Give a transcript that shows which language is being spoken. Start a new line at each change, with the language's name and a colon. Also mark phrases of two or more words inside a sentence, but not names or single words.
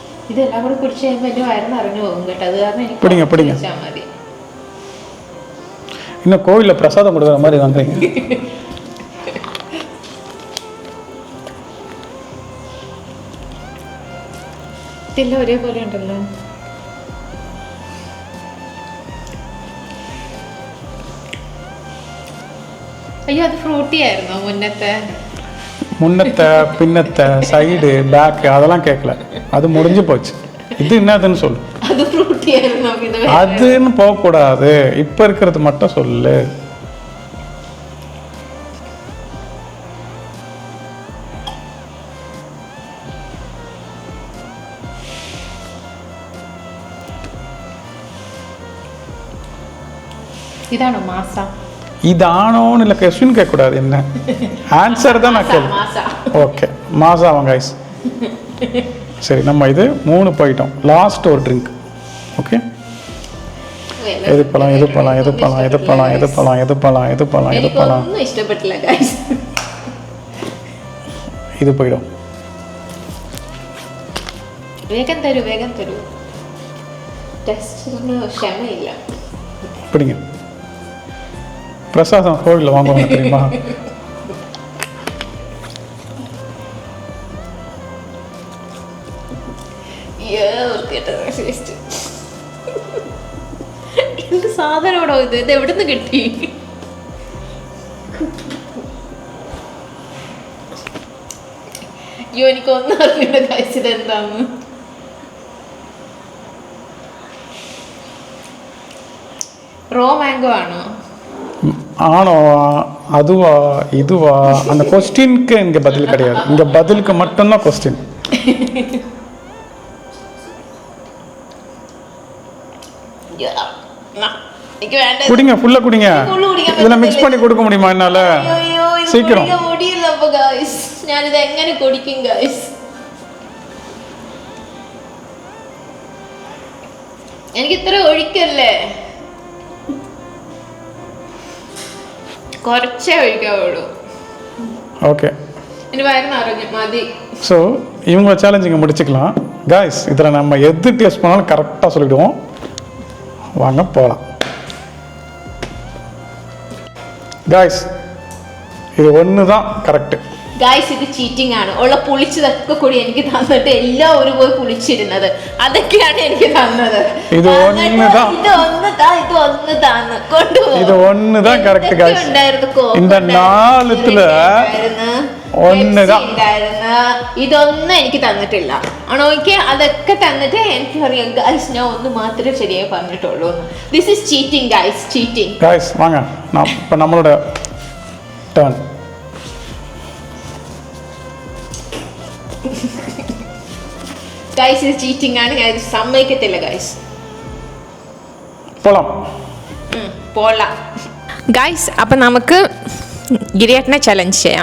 Malayalam: ഇതെല്ലാം കൂടെ കുടിച്ച് കഴിയുമ്പോൾ എൻ്റെ വയറിന് അറിഞ്ഞു പോകും കേട്ടോ. അത് കാരണം എനിക്ക്
Tamil: പിടിங்க பிடிங்க
Malayalam: കുടിച്ചാൽ മതി.
Tamil: இன்னும் கோவிலில் பிரசாதம் கொடுக்குற மாதிரி வாங்குறீங்க.
Malayalam: ഇതെല്ലാം ഒരേപോലെ ഉണ്ടല്ലോ. അയ്യോ അത് ഫ്രൂട്ടി ആയിരുന്നോ മുന്നത്തെ?
Tamil: முன்னத்தை பின்னத்தை சைடு பேக்கு அதெல்லாம் கேட்கல, அது முடிஞ்சு போச்சு. இது என்னதுன்னு சொல்லு.
Malayalam: അത് ഫ്രൂട്ടി ആയിരുന്നോ?
Tamil: அதுன்னு போகக்கூடாது, இப்போ இருக்கிறது மட்டும் சொல்லு.
Malayalam: ഇതാണോ മാസ?
Tamil: இதானோன்னு இல்லை, கொஸ்டின் கேட்கக்கூடாது, என்ன ஆன்சர் தான் நான் கேள்வி. ஓகே மாசாவாங்க கைஸ். சரி நம்ம இது 3 போயிட்டோம். லாஸ்ட் ஒரு ட்ரிங்க். ஓகே எது பழம் எது பழம் எது பழம் எது பழம் எது பழம் எது பழம் எது பழம் எது பழம் இஷ்டப்படல கைஸ். இது போயிடும். வேகம் தரு டெஸ்ட் ക്ഷമയില്ല. பிடிங்க. பிரசாதம் கோவிலில் வாங்குவாங்க தெரியுமா?
Malayalam: എന്ത് സാധനമാണോ ഇത്? ഇത് എവിടുന്ന് കിട്ടി? അയ്യോ എനിക്കൊന്നും അറിഞ്ഞൂടെ കഴിച്ചത് എന്താന്ന്. റോ മാംഗോ ആണോ?
Tamil: ஆனோ அதுவா இதுவா அந்த கொஸ்டினுக்கு இங்கே பதில் கிடையாது, இங்கே பதிலுக்கு மட்டும்தான் கொஸ்டின். குடிங்க, ஃபுல்லாக குடிங்க. இதில் மிக்ஸ் பண்ணி கொடுக்க முடியுமா என்னால்? சீக்கிரம்.
Malayalam: ഞാനിത് എങ്ങനെ കുടിക്കും ഗൈസ്? എനിക്ക് ഇത്ര ഒഴിക്കല്ലേ, കുറച്ചേ ഒഴിക്കാവുള്ളൂ.
Tamil: ஓகே இனி வயறு அறிஞ்சு மதி. ஸோ இவங்க சேலஞ்ச் இங்கே முடிச்சுக்கலாம் காய்ஸ். இதில் நம்ம எது டேஸ்ட் பண்ணாலும் கரெக்டாக சொல்லிவிடுவோம். வாங்க போகலாம் காய்ஸ். இது ஒன்று தான் கரெக்டு
Malayalam: ഗൈസ്. ഇത് ചീറ്റിംഗ് ആണ്. ഉള്ള പുളിച്ചതൊക്കെ കൂടി എനിക്ക് തന്നിട്ട് എല്ലാം ഒരു പോയി പുളിച്ചിരുന്നത് അതൊക്കെയാണ് എനിക്ക് തന്നത്. ഇത് ഒന്ന് താന്ന് കൊണ്ടുപോകും.
Tamil: இது ஒன்று தான் கரெக்ட் காய்ஸ். இந்த 4த்துல ஒன்று தான்.
Malayalam: ഇതൊന്നും എനിക്ക് തന്നിട്ടില്ല ആണോ? ഓക്കെ അതൊക്കെ തന്നിട്ട് എനിക്ക് പറയാം ഗൈസ് ഞാൻ ഒന്ന് മാത്രമേ ശരിയായി പറഞ്ഞിട്ടുള്ളൂ.
English: This is cheating guys, cheating.
Tamil: காய்ஸ் வாங்க, நான் இப்போ நம்மளோட டர்ன்.
Malayalam: ഗൈസ് ഇത് ചീറ്റിംഗ് ആണ്, ഞാൻ ഇത് സമ്മതിക്കത്തില്ല ഗൈസ്. പോളാം ഗൈസ്. അപ്പം നമുക്ക് ഗിരിയേട്ടനെ ചലഞ്ച് ചെയ്യാം.